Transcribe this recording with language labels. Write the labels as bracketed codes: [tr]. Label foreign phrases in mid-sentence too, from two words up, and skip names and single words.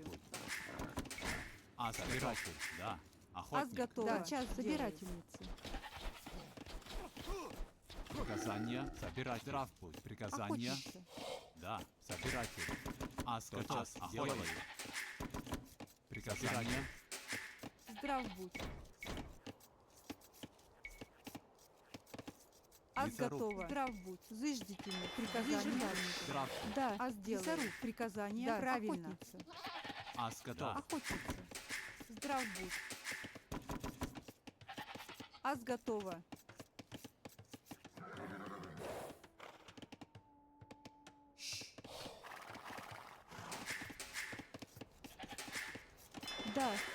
[ru] Ас собиратель. Да. Аз Охотник. готова. Тотчас. Собирательница. Приказание. Собирать. Здравствуй. Приказание. Охотница. Да. Собиратель. Ас тотчас. Делаю. Приказание. Здрав будь. Аз Лесоруб. готова. Здрав будь. Зыждительный. Приказание. Здравствуй. Да. Аз делаю. Лесоруб. Приказание. Да. Правильно. Охотница. Ас готов. Охотница. Здрав будь. Аз готова. Да.